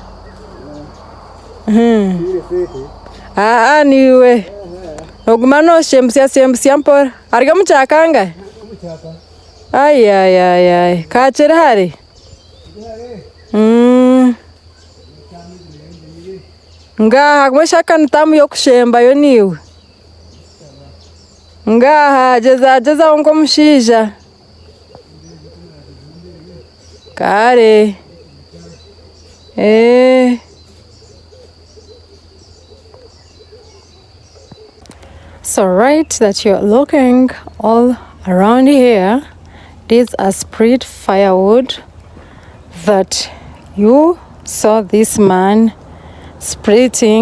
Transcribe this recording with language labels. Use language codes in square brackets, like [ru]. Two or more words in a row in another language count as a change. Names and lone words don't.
[nyn] Niwe oguma noshembusya mpora ariga muchakanga. Ay kachere hari. Ngaha mweshaka ntamu yokushemba yo niwe. Ngaha jeza ngo mushija. Kare. [en] So right that you're looking all around here, these are split firewood that you saw this man splitting.